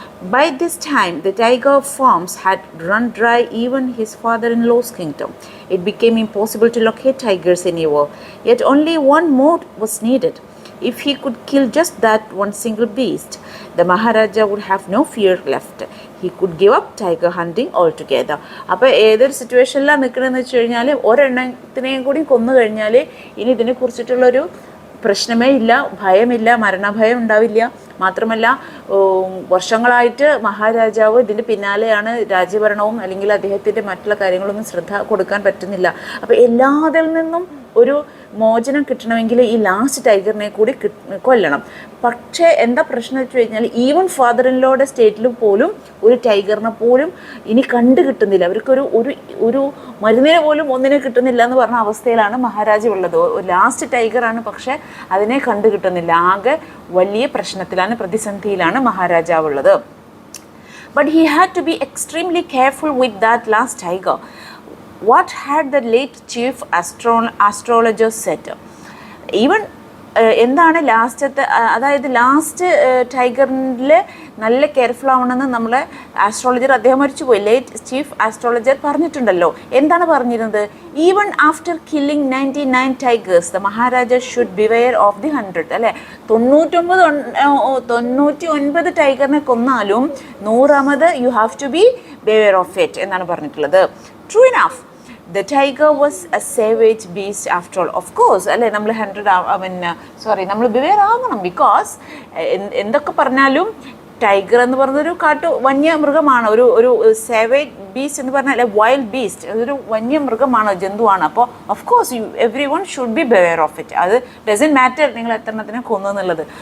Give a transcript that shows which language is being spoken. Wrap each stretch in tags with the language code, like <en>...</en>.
<en>By this time, the tiger farms had run dry even his father-in-law's kingdom. It became impossible to locate tigers anywhere. Yet only one more was needed. If he could kill just that one single beast, the Maharaja would have no fear left. He could give up tiger hunting altogether.</en> <ml>അപ്പോൾ ഏതൊരു സിറ്റുവേഷനിലാണ് നിൽക്കണമെന്ന് വെച്ച് കഴിഞ്ഞാൽ ഒരെണ്ണത്തിനെയും കൂടി കൊന്നു കഴിഞ്ഞാൽ ഇനി ഇതിനെക്കുറിച്ചിട്ടുള്ളൊരു പ്രശ്നമേ ഇല്ല, ഭയമില്ല, മരണഭയം ഉണ്ടാവില്ല. മാത്രമല്ല വർഷങ്ങളായിട്ട് മഹാരാജാവ് ഇതിൻ്റെ പിന്നാലെയാണ്. രാജ്യഭരണവും അല്ലെങ്കിൽ അദ്ദേഹത്തിൻ്റെ മറ്റുള്ള കാര്യങ്ങളൊന്നും ശ്രദ്ധ കൊടുക്കാൻ പറ്റുന്നില്ല. അപ്പോൾ എല്ലാത്തിൽ നിന്നും ഒരു മോചനം കിട്ടണമെങ്കിൽ ഈ ലാസ്റ്റ് ടൈഗറിനെ കൂടി കൊല്ലണം. പക്ഷേ എന്താ പ്രശ്നം വെച്ച് കഴിഞ്ഞാൽ ഈവൻ ഫാദർ ഇൻ ലോയുടെ സ്റ്റേറ്റിൽ പോലും ഒരു ടൈഗറിനെ പോലും ഇനി കിട്ടുന്നില്ല. അവർക്കൊരു ഒരു മരുന്നിനെ പോലും ഒന്നിനെ കിട്ടുന്നില്ല എന്ന് പറഞ്ഞ അവസ്ഥയിലാണ് മഹാരാജ ഉള്ളത്. ലാസ്റ്റ് ടൈഗറാണ്, പക്ഷേ അതിനെ കിട്ടുന്നില്ല. ആകെ വലിയ പ്രശ്നത്തിലാണ്, പ്രതിസന്ധിയിലാണ് മഹാരാജാവ് ഉള്ളത്.</ml> <en>But he had to be extremely careful with that last tiger. What had the late chief astrologer said?</en> <ml>Even എന്താണ് ലാസ്റ്റത്തെ, അതായത് ലാസ്റ്റ് ടൈഗറിൽ നല്ല കെയർഫുൾ ആവണമെന്ന് നമ്മളെ ആസ്ട്രോളജർ, അദ്ദേഹം മരിച്ചുപോയി, ലേറ്റ് ചീഫ് ആസ്ട്രോളജർ പറഞ്ഞിട്ടുണ്ടല്ലോ. എന്താണ് പറഞ്ഞിരുന്നത്?</ml> <en>Even after killing 99 tigers the maharaja should beware of the 100.</en> <ml>അല്ലേ, 99 ടൈഗറിനെ കൊന്നാലും 100ാമത്</ml> <en>you have to be beware of it</en> <ml>എന്നാണ് പറഞ്ഞിട്ടുള്ളത്.</ml> <en>True enough, the tiger was a savage beast after all. Of course,</en> <ml>അല്ലേ, നമ്മൾ 100 നമ്മൾ ബിവെയർ ആകണം. ബിക്കോസ് എന്തൊക്കെ പറഞ്ഞാലും ടൈഗർ എന്ന് പറഞ്ഞൊരു വന്യമൃഗമാണ്. ഒരു സേവേജ് ബീസ്റ്റ് എന്ന് പറഞ്ഞാൽ വൈൽഡ് ബീസ്റ്റ്, അതൊരു വന്യമൃഗമാണ്, ജന്തുവാണ്. അപ്പോൾ</ml> <en>Of course everyone should be beware of it.</en> <ml>അത്</ml> <en>doesn't matter</en> <ml>നിങ്ങൾ എത്രണ്ണത്തിനെ കൊന്നു എന്നുള്ളത്.</ml>